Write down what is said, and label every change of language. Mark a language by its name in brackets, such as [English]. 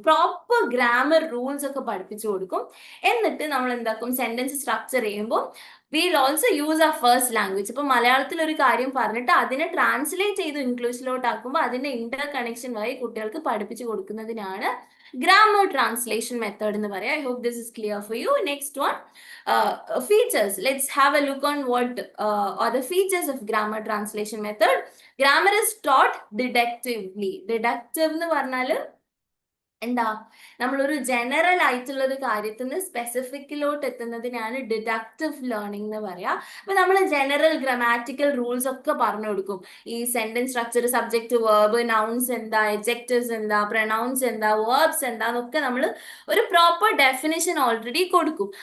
[Malayalam] Proper grammar rules ഒക്കെ പഠിപ്പിച്ചു കൊടുക്കും. എന്നിട്ട് നമ്മൾ എന്താക്കും, സെന്റൻസ് സ്ട്രക്ചർ ചെയ്യുമ്പോൾ [English] Will also use our first language. [Malayalam] ഇപ്പൊ മലയാളത്തിൽ ഒരു കാര്യം പറഞ്ഞിട്ട് അതിനെ ട്രാൻസ്ലേറ്റ് ചെയ്ത് ഇംഗ്ലീഷിലോട്ട് ആക്കുമ്പോൾ അതിന്റെ ഇന്റർ കണക്ഷൻ വഴി കുട്ടികൾക്ക് പഠിപ്പിച്ചു കൊടുക്കുന്നതിനാണ് ഗ്രാമർ ട്രാൻസ്ലേഷൻ മെത്തേഡ് എന്ന് പറയാം. [English] I hope this is clear for you. Next one, features. Let's have a look on what are the features of grammar translation method. Grammar is taught deductively. [Malayalam] Deductive എന്ന് പറഞ്ഞാല് എന്താ, നമ്മളൊരു general ആയിട്ടുള്ള ഒരു കാര്യത്തിൽ നിന്ന് സ്പെസിഫിക്കിലോട്ട് എത്തുന്നതിനാണ് ഡിഡക്റ്റീവ് ലേണിംഗ് എന്ന് പറയാ. അപ്പൊ നമ്മൾ ജനറൽ ഗ്രാമാറ്റിക്കൽ റൂൾസ് ഒക്കെ പറഞ്ഞു കൊടുക്കും. ഈ sentence structure, subject, verb, nouns എന്താ, എഡ്ജക്റ്റീവ്സ് എന്താ, പ്രൊനൗൺസ് എന്താ, വേർബ്സ് എന്താന്നൊക്കെ നമ്മൾ ഒരു പ്രോപ്പർ ഡെഫിനിഷൻ ഓൾറെഡി കൊടുക്കും.